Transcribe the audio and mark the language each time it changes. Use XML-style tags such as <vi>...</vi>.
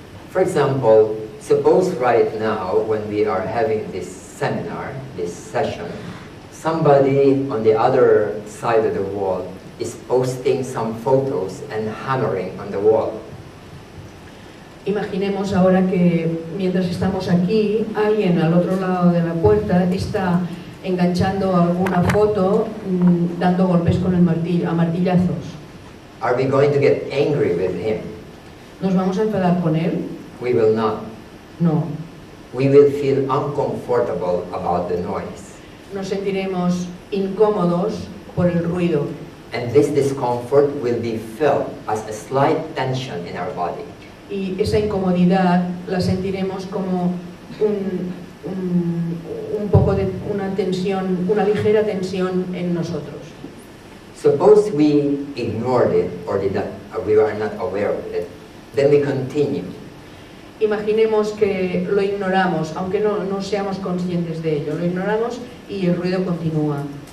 <en>For example, suppose right now when we are having this seminar, this session, somebody on the other side of the wall is posting some photos and hammering on the wall.</en> <es>Imaginemos ahora que mientras estamos aquí, alguien al otro lado de la puerta está enganchando alguna foto, dando golpes con el martillo, a martillazos.</es> <en>Are we going to get angry with him?</en> <es>¿Nos vamos a enfadar con él?</es> <en>We will not.</en> <es>No.</es> <en>We will feel uncomfortable about the noise.</en> <es>Nos sentiremos incómodos por el ruido.</es> <en>And this discomfort will be felt as a slight tension in our body.</en> <es>Y esa incomodidad la sentiremos como un poco de una tensión, una ligera tensión en nosotros.</es> <en>Suppose we ignored it or we are not aware of it, then we continue.</en> <es>Imaginemos que lo ignoramos, aunque no seamos conscientes de ello, lo ignoramos y el ruido continúa.</es>